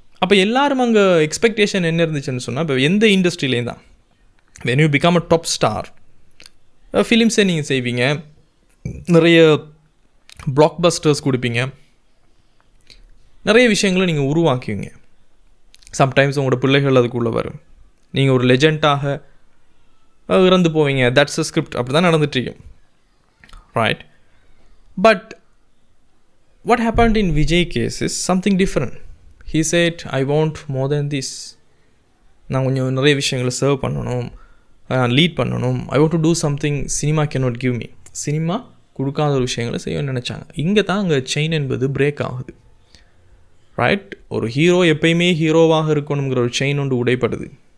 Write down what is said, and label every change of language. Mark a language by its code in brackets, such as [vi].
[ta] அப்போ எல்லாரும் அங்கே எக்ஸ்பெக்டேஷன் என்ன இருந்துச்சுன்னு சொன்னால், இப்போ எந்த இண்டஸ்ட்ரியிலேயும் தான் [en] when you become a top star, [ta] ஃபிலிம்ஸை நீங்கள் செய்வீங்க, நிறைய பிளாக் பஸ்டர்ஸ் கொடுப்பீங்க, நிறைய விஷயங்களை நீங்கள் உருவாக்குவீங்க. சம்டைம்ஸ் உங்களோட பிள்ளைகள் அதுக்குள்ளே வரும். நீங்கள் ஒரு லெஜெண்டாக இறந்து போவீங்க. [en] That's a script. [ta] அப்படி தான் நடந்துட்டுருக்கும், [en] Right? But what happened in Vijay case is something different. He said, I want more than this. [ta] நான் கொஞ்சம் நிறைய விஷயங்களை சர்வ் பண்ணணும், லீட் பண்ணணும். [en] I want to do something cinema cannot give me. [ta] Cinema கொடுக்காத ஒரு விஷயங்களை செய்யணும்னு நினச்சாங்க. இங்கே தான் அங்கே செயின் என்பது பிரேக் ஆகுது, ரைட்? ஒரு ஹீரோ எப்பயுமே ஹீரோவாக இருக்கணுங்கிற ஒரு செயின் ஒன்று உடைப்படுது.